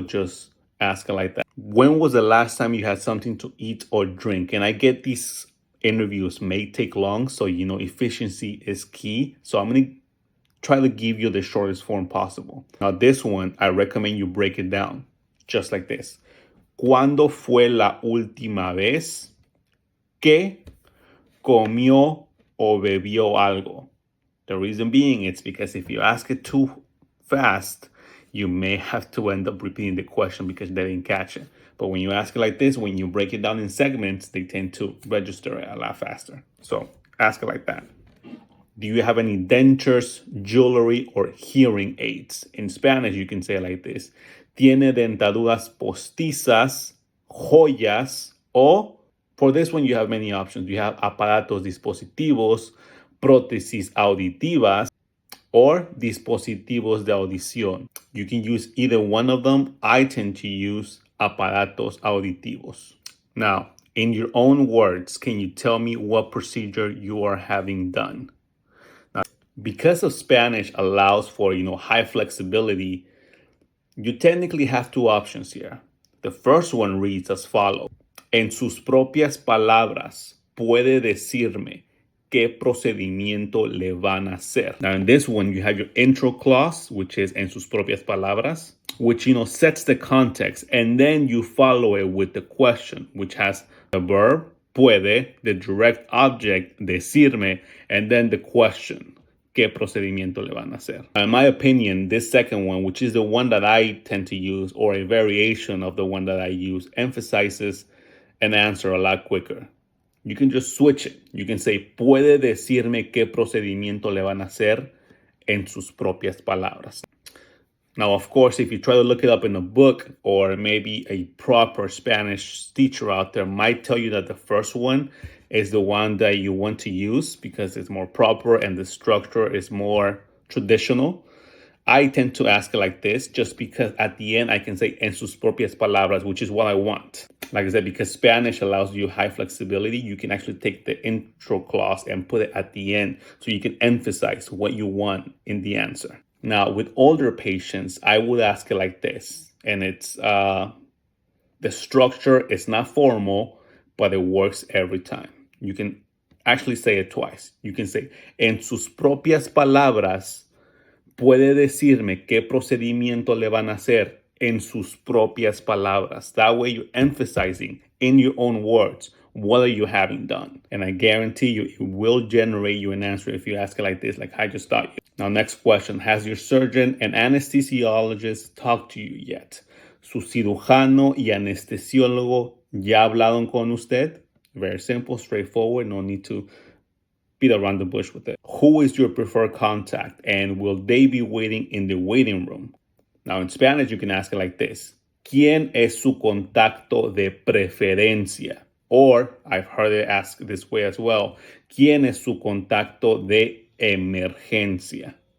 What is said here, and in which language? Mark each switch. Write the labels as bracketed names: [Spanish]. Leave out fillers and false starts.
[English] Just ask it like that. When was the last time you had something to eat or drink? And I get these interviews may take long, so efficiency is key. So I'm going to try to give you the shortest form possible. Now, this one, I recommend you break it down just like this. [Spanish] ¿Cuándo fue la última vez que comió o bebió algo? [English] The reason being, it's because if you ask it too fast, you may have to end up repeating the question because they didn't catch it. But when you ask it like this, when you break it down in segments, they tend to register it a lot faster. So ask it like that. Do you have any dentures, jewelry, or hearing aids? In Spanish, you can say it like this: [Spanish] Tiene dentaduras postizas, joyas, o, [English] for this one, you have many options. You have [Spanish] aparatos dispositivos, prótesis auditivas, [English] or [Spanish] dispositivos de audición. [English] You can use either one of them. I tend to use [Spanish] aparatos auditivos. [English] Now, in your own words, can you tell me what procedure you are having done? Now, because of Spanish allows for, high flexibility, you technically have two options here. The first one reads as follows: [Spanish] En sus propias palabras, puede decirme qué procedimiento le van a hacer. [English] Now, in this one, you have your intro clause, which is [Spanish] en sus propias palabras, [English] which, sets the context. And then you follow it with the question, which has the verb, puede, the direct object, decirme, and then the question. [Spanish] ¿Qué procedimiento le van a hacer? [English] In my opinion, this second one, which is the one that I tend to use, or a variation of the one that I use, emphasizes an answer a lot quicker. You can just switch it. You can say, [Spanish] puede decirme qué procedimiento le van a hacer en sus propias palabras. [English] Now, of course, if you try to look it up in a book, or maybe a proper Spanish teacher out there might tell you that the first one is the one that you want to use because it's more proper and the structure is more traditional. I tend to ask it like this just because at the end I can say [Spanish] en sus propias palabras, [English] which is what I want. Like I said, because Spanish allows you high flexibility, you can actually take the intro clause and put it at the end so you can emphasize what you want in the answer. Now, with older patients, I would ask it like this, and it's the structure is not formal, but it works every time. You can actually say it twice. You can say, [Spanish] en sus propias palabras, puede decirme qué procedimiento le van a hacer en sus propias palabras. [English] That way you're emphasizing in your own words what are you having done. And I guarantee you it will generate you an answer if you ask it like this, like I just taught you. Now, next question. Has your surgeon and anesthesiologist talked to you yet? [Spanish] ¿Su cirujano y anestesiólogo ya hablaron con usted? [English] Very simple, straightforward, no need to beat around the bush with it. Who is your preferred contact, and will they be waiting in the waiting room? Now, in Spanish, you can ask it like this: [Spanish] ¿Quién es su contacto de preferencia? [English] Or, I've heard it asked this way as well: [Spanish] ¿Quién es su contacto de emergencia?